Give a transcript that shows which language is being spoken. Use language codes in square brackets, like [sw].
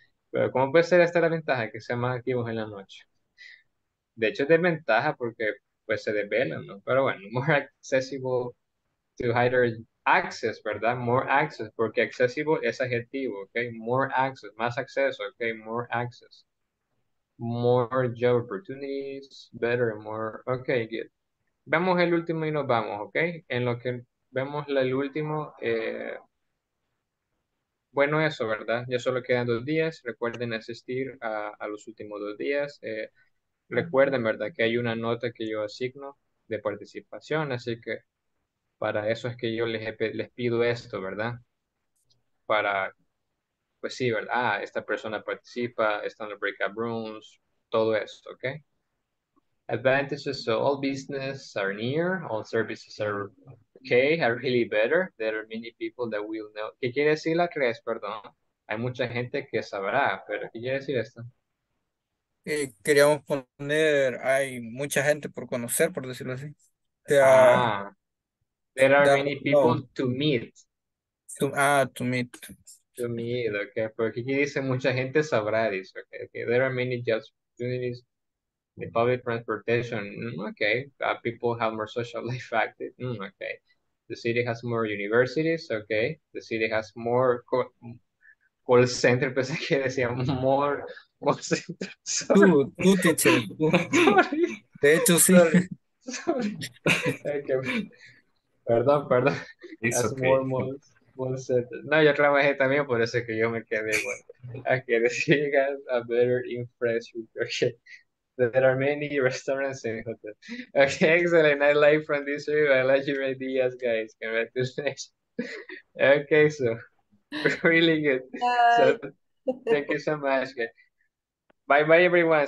[es] Pero ¿cómo puede ser esta la ventaja? Que sea más activos en la noche. De hecho, es desventaja porque pues se desvelan, ¿no? Pero bueno, [en] more accessible to higher access, [es] ¿verdad? [en] More access, [es] porque accessible es adjetivo, [en] ¿ok? More access, [es] más acceso, [en] ¿ok? More access. More job opportunities, better, more, ok, good. [es] Vemos el último y nos vamos, ¿ok? En lo que vemos el último, bueno, eso, ¿verdad? Ya solo quedan 2 días. Recuerden asistir a los últimos 2 días. Recuerden, ¿verdad? Que hay una nota que yo asigno de participación, así que para eso es que yo les pido esto, ¿verdad? Para, pues sí, ¿verdad? Esta persona participa, está en los breakout rooms, todo esto, ¿ok? [en] Advantages, so all business are near, all services are okay, are really better. There are many people that will know. [es] ¿Qué quiere decir la CRES? Perdón. Hay mucha gente que sabrá, pero ¿qué quiere decir esto? Queríamos poner, hay mucha gente por conocer, por decirlo así. [en] There There are that many people no. to meet. To meet. To meet, okay. [es] Porque aquí dice mucha gente sabrá, dice, okay. [en] There are many job opportunities. The public transportation, okay. People have more social life active, okay. The city has more universities, okay. The city has more call center, [es] pensé que decía [en] more center. Sorry. [es] Tú, teacher, tú. [en] Sorry. [es] De hecho, sí. [en] Sorry. Okay. [es] Perdón. [en] It's Has okay. more center. [es] No, yo trabajé también, por eso que yo me quedé igual. [en] Okay, the city has a better infrastructure. Okay. There are many restaurants and hotels. Okay, excellent. I like from this review. I like your ideas, guys. Congratulations. Okay, so really good. So thank you so much, guys. Bye bye, everyone.